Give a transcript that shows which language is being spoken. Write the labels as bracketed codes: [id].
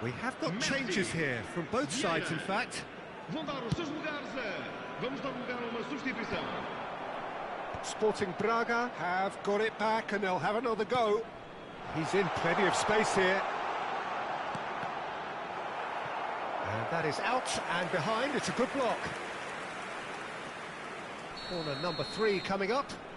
[en] We have got changes here, from both sides, in fact. [pt] Vão dar os seus lugares Vamos dar lugar a uma substituição. [en] Sporting Braga have got it back and they'll have another go. He's in plenty of space here. And that is out and behind. It's a good block. Corner number 3 coming up.